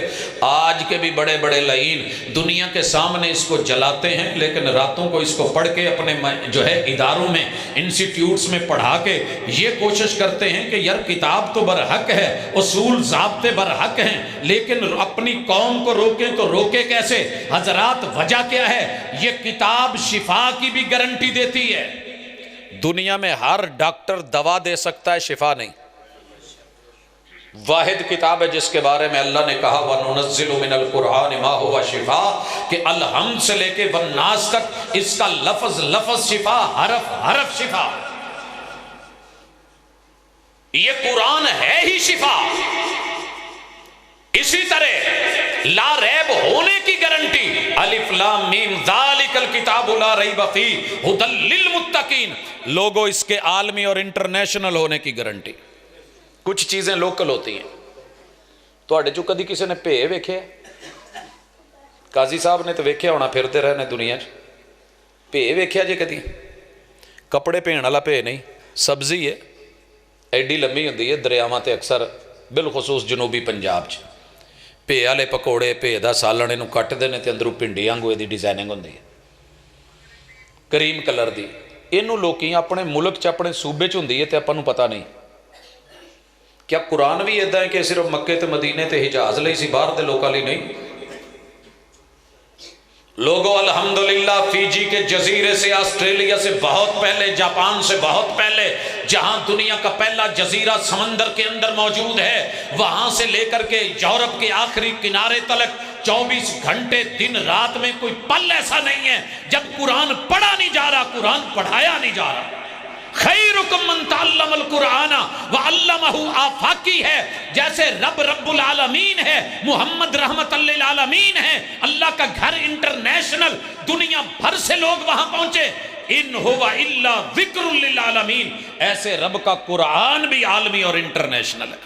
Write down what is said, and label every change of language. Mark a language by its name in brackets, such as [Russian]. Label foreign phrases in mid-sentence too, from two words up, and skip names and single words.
[Urdu] آج کے بھی بڑے بڑے لعین دنیا کے سامنے اس کو جلاتے ہیں، لیکن راتوں کو اس کو پڑھ کے اپنے جو ہے اداروں میں، انسٹیٹیوٹس میں پڑھا کے یہ کوشش کرتے ہیں کہ یار کتاب تو برحق ہے، اصول ضابطے برحق ہیں، لیکن اپنی قوم کو روکیں تو روکے کیسے؟ حضرات وجہ کیا ہے؟ یہ کتاب شفا کی بھی گارنٹی دیتی ہے۔ دنیا میں ہر ڈاکٹر دوا دے سکتا ہے، شفا نہیں۔ واحد کتاب ہے جس کے بارے میں اللہ نے کہا [Arabic] وَنُنَزِّلُ مِنَ الْقُرْآنِ مَا هُوَ شِفَاء، [Urdu] کہ الحمد سے لے کے والناس تک اس کا لفظ لفظ شفا، حرف حرف شفا۔ یہ قرآن ہے ہی شفا۔ اسی طرح [Arabic] لا ریب [Urdu] ہونے کی گارنٹی، [Arabic] الف لام میم ذالک الکتاب لا ریب فیہ ھدی للمتقین، [Urdu] لوگوں اس کے عالمی اور انٹرنیشنل ہونے کی گارنٹی۔ کچھ چیزیں لوکل ہوتی ہیں۔ [Punjabi] تواڈے چوں کدی کسی نے پے ویکھے؟ قاضی صاحب نے تو ویکھیا ہونا، پھرتے رہنے دنیا چ۔ پے ویکھیا جے کدی؟ کپڑے پہن والا پے نہیں، سبزی ہے، ایڈی لمبی ہوندی ہے، دریاواں تے اکثر بالخصوص جنوبی پنجاب چ۔ پے والے پکوڑے، پے دا سالن، اینوں کٹدے نے تے اندروں پنڈی وانگوں دی ڈیزائننگ ہوندی ہے، [English] cream color [Punjabi] دی۔ اینوں لوکی اپنے ملک چ، اپنے صوبے چ ہوندی ہے تے آپاں نوں پتہ نہیں۔ کیا قرآن بھی ایدا ہے کہ صرف مکے تے مدینے تے حجاز لئی سی، باہر دے لوکاں لئی نہیں؟ [Urdu] لوگوں الحمدللہ فیجی کے جزیرے سے، آسٹریلیا سے بہت پہلے، جاپان سے بہت پہلے، جہاں دنیا کا پہلا جزیرہ سمندر کے اندر موجود ہے، وہاں سے لے کر کے یورپ کے آخری کنارے تلک 24 گھنٹے دن رات میں کوئی پل ایسا نہیں ہے جب قرآن پڑھا نہیں جا رہا، قرآن پڑھایا نہیں جا رہا۔ [Arabic] خیرکم من تعلم القرآن وعلمہ [Urdu] آفاقی ہے، جیسے رب [Arabic] رب العالمین [Urdu] ہے، محمد [Arabic] رحمت للعالمین [Urdu] ہے، اللہ کا گھر انٹرنیشنل، دنیا بھر سے لوگ وہاں پہنچے۔ [Arabic] ان ہوا الا ذکر للعالمین، [Urdu] ایسے رب کا قرآن بھی عالمی اور انٹرنیشنل ہے۔